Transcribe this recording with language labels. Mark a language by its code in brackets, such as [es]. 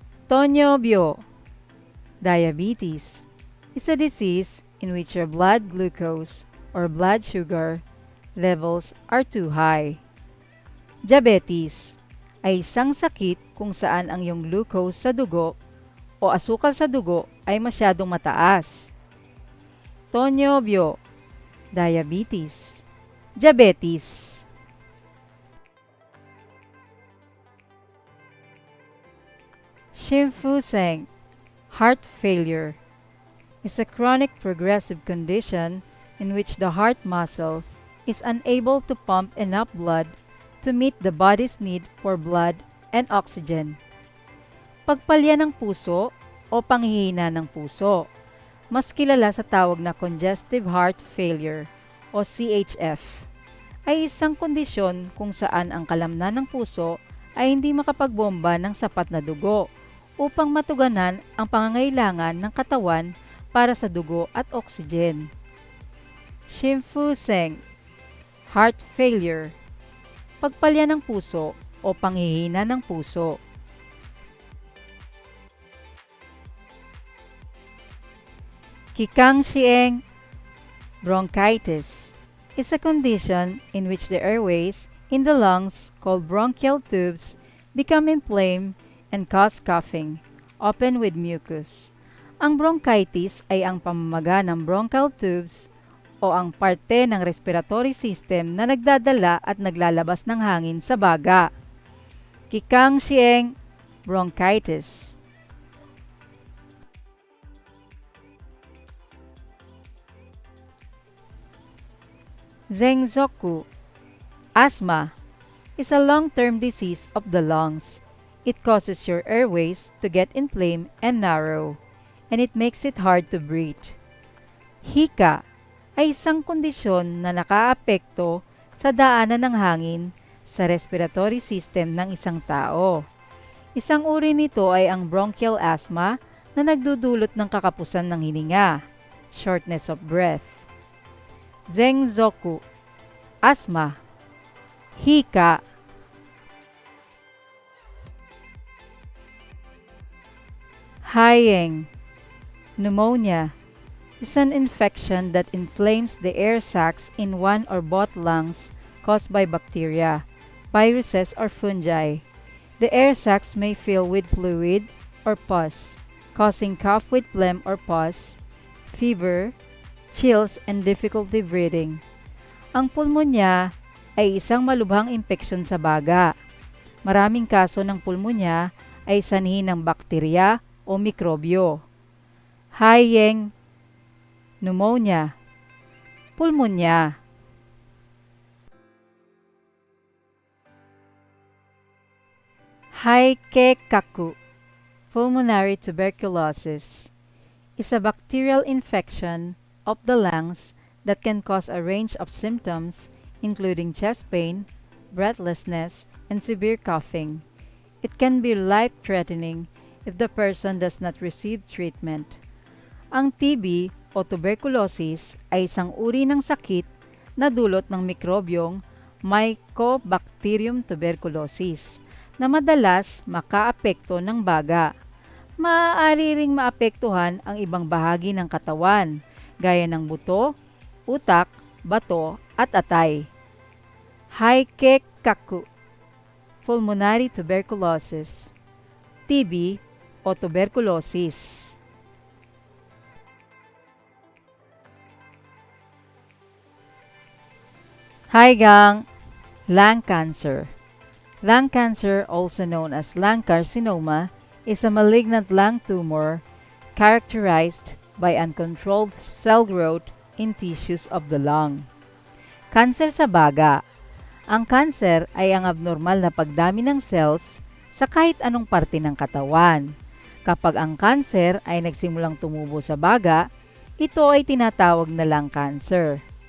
[en] Tonyobyo, diabetes, is a disease in which your blood glucose or blood sugar levels are too high. [tl] Diabetes ay isang sakit kung saan ang iyong glucose sa dugo o asukal sa dugo ay masyadong mataas. [en] Tonyobyo, diabetes, diabetes. Shimfuseng, heart failure, is a chronic progressive condition in which the heart muscle is unable to pump enough blood to meet the body's need for blood and oxygen. [tl] Pagpalya ng puso o panghihina ng puso, mas kilala sa tawag na congestive heart failure o CHF, ay isang kondisyon kung saan ang kalamnan ng puso ay hindi makapagbomba ng sapat na dugo upang matuganan ang pangangailangan ng katawan para sa dugo at oxygen. Shimfuseng, heart failure, pagpalya ng puso o panghihina ng puso. [en] Kikangxieng, bronchitis, is a condition in which the airways in the lungs, called bronchial tubes, become inflamed and cause coughing, often with mucus. [tl] Ang bronchitis ay ang pamamaga ng bronchial tubes o ang parte ng respiratory system na nagdadala at naglalabas ng hangin sa baga. [en] Kikangxieng, bronchitis. Zengzoku, asthma, is a long-term disease of the lungs. It causes your airways to get inflamed and narrow, and it makes it hard to breathe. [tl] Hika ay isang kondisyon na nakaapekto sa daanan ng hangin sa respiratory system ng isang tao. Isang uri nito ay ang bronchial asthma na nagdudulot ng kakapusan ng hininga, [en] shortness of breath. [tl] Zengzoku, asthma, hika. [en] Haiyeng, pneumonia, is an infection that inflames the air sacs in one or both lungs caused by bacteria, viruses, or fungi. The air sacs may fill with fluid or pus, causing cough with phlegm or pus, fever, chills, and difficulty breathing. [tl] Ang pulmonya ay isang malubhang impeksyon sa baga. Maraming kaso ng pulmonya ay sanhi ng bakterya o mikrobyo. Hayeng pneumonia, pulmonya. [en] Haikekaku, Pulmonary Tuberculosis, is a bacterial infection of the lungs that can cause a range of symptoms including chest pain, breathlessness, and severe coughing. It can be life-threatening if the person does not receive treatment. [tl] Ang TB o tuberculosis ay isang uri ng sakit na dulot ng mikrobyong Mycobacterium tuberculosis na madalas makaapekto ng baga. Maaari ring maapektuhan ang ibang bahagi ng katawan, gaya ng buto, utak, bato, at atay. Haikekaku, Pulmonary Tuberculosis, TB o tuberculosis. [en] Haigang lung cancer. Lung cancer, also known as lung carcinoma, is a malignant lung tumor characterized by uncontrolled cell growth in tissues of the lung. [tl] Kanser sa baga. Ang kanser ay ang abnormal na pagdami ng cells sa kahit anong parte ng katawan. Kapag ang kanser ay nagsimulang tumubo sa baga, ito ay tinatawag na lung cancer.